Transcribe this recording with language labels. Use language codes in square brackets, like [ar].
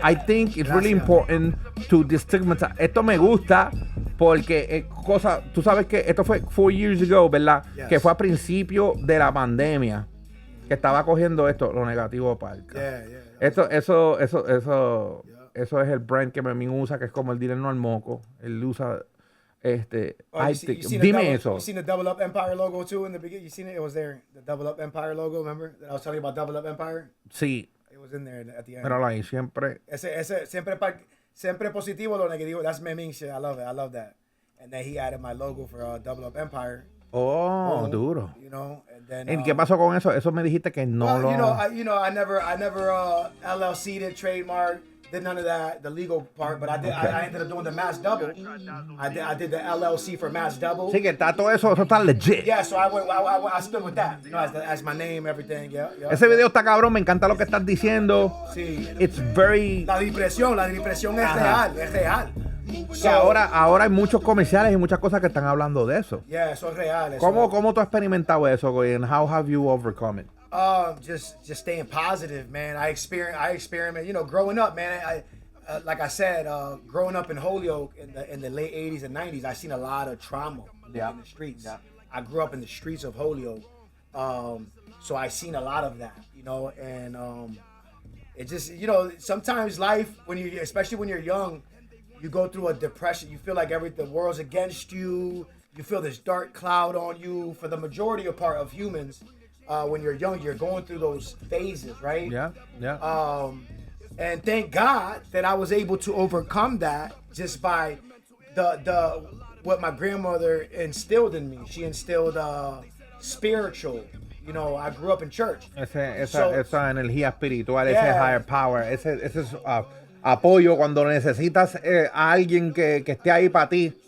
[en] I think it's really important to destigmatize. [es] Esto me gusta porque tú sabes que esto fue [en] 4 years ago, [es] ¿verdad? [en] Yes. [es] Que fue a principio de la pandemia que estaba cogiendo esto, lo negativo para el Eso es el brand que Memín usa, que es como el dinero al moco. Él usa dime eso. [en] You seen the Double Up Empire logo too in the beginning? You seen it? It was there. The Double Up Empire logo, remember? That I was telling you about Double Up Empire? [es] Sí. [en] It was in there at the end. [es] Pero ahí siempre. Ese siempre positivo lo negativo. [en] That's Memín shit. I love it. I love that. And then he added my logo for Double Up Empire. [es] Oh, duro. [en] You know, and then. [es] ¿Y qué pasó con eso? Eso me dijiste que no lo. [en] I never LLC'd it, trademark, did none of that, the legal part, but I did. Okay. I ended up doing the Mass Double. I did the LLC for Mass Double. [es] Sí, que está todo eso está legit. [en] Yeah, so I stood with that, as my name, everything. Yeah. [es] Ese video está cabrón, me encanta lo que estás diciendo. Sí. [en] It's very. [es] La depresión es real. So, ahora hay muchos comerciales y muchas cosas que están hablando de eso. Yeah, eso es real. ¿Cómo tú has experimentado eso, güey? [en] And how have you overcome it? Just staying positive, man. I experiment. You know, growing up, man. Like I said, growing up in Holyoke in the late '80s and '90s, I seen a lot of trauma in the streets. Yeah. I grew up in the streets of Holyoke, so I seen a lot of that. You know, and it just, sometimes life, especially when you're young, you go through a depression. You feel like the world's against you. You feel this dark cloud on you. For the majority of humans, when you're young, you're going through those phases, right? Yeah. And thank God that I was able to overcome that just by the what my grandmother instilled in me. She instilled spiritual. You know, I grew up in church. [es] Esa energía espiritual, ese [en] higher power, [es] ese es apoyo cuando necesitas a alguien que esté ahí para ti.